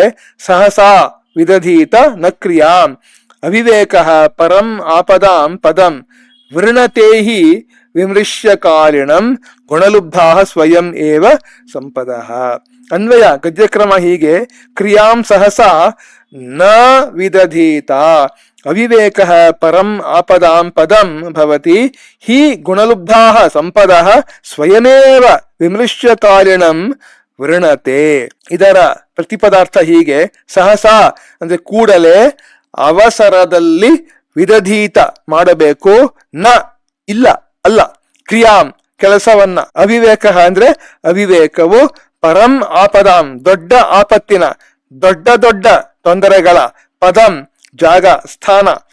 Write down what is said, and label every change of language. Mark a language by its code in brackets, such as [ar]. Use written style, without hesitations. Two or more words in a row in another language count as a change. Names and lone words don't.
[sa] ಸಹಸಾ ವಿದಧೀತ ನ ಕ್ರಿಯಾಂ ಅವಿವೇಕ ಪರಂ ಆಪದಾಂ ಪದಂ ವೃಣತೆ ಹಿ ವಿಮೃಶ್ಯ ಕಾರಿಣಂ ಗುಣಲುಬ್ಧಾ ಸ್ವಯಂ ಏವ ಸಂಪದಃ. [kn] ಅನ್ವಯ ಗದ್ಯಕ್ರಮ ಹೀಗೆ. [sa] ಕ್ರಿಯಾಂ ಸಹಸಾ ನ ವಿದಧೀತ ಅವಿವೇಕ ಪರಂ ಆಪದಾಂ ಪದಂ ಭವತಿ ಹಿ ಗುಣಲುಬ್ಧಾ ಸಂಪದಃ ಸ್ವಯಮೇವ ವಿಮೃಶ್ಯ ಕಾರಿಣಂ ವೃಣತೆ. [kn] ಇದರ ಪ್ರತಿಪದಾರ್ಥ ಹೀಗೆ. ಸಹಸಾ ಅಂದ್ರೆ ಕೂಡಲೇ, ಅವಸರದಲ್ಲಿ, ವಿದಧೀತ ಮಾಡಬೇಕು, ನ ಇಲ್ಲ ಅಲ್ಲ, ಕ್ರಿಯಾಂ ಕೆಲಸವನ್ನ, ಅವಿವೇಕ ಅಂದ್ರೆ ಅವಿವೇಕವು, [sa] ಪರಂ ಆಪದಾಂ [kn] ದೊಡ್ಡ ಆಪತ್ತಿನ, ದೊಡ್ಡ ದೊಡ್ಡ ತೊಂದರೆಗಳ, ಪದಂ ಜಾಗ ಸ್ಥಾನ,